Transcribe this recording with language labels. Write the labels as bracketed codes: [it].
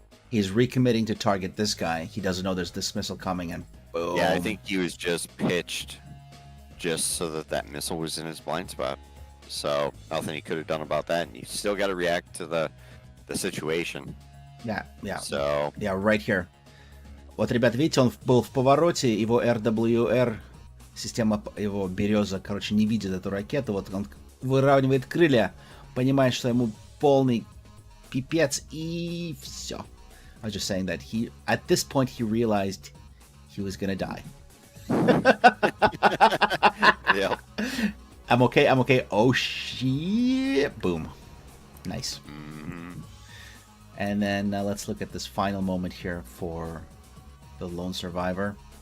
[en] He's recommitting to target this guy. He doesn't know there's this missile coming, and boom. Yeah, I think he was just pitched just so that missile was in his blind spot. So nothing he could have done about that, and you still got to react to the situation. Yeah. So Yeah, right here. [ru] Вот, ребята, видите, он был в повороте, его RWR, система его Береза, короче, не видит эту ракету, вот он выравнивает крылья, понимает, что ему полный пипец, и все. [en] I was just saying that at this point, he realized he was gonna die. yeah. I'm okay. Oh, shit. Boom. Nice. Mm-hmm. And then let's look at this final moment here for the lone survivor.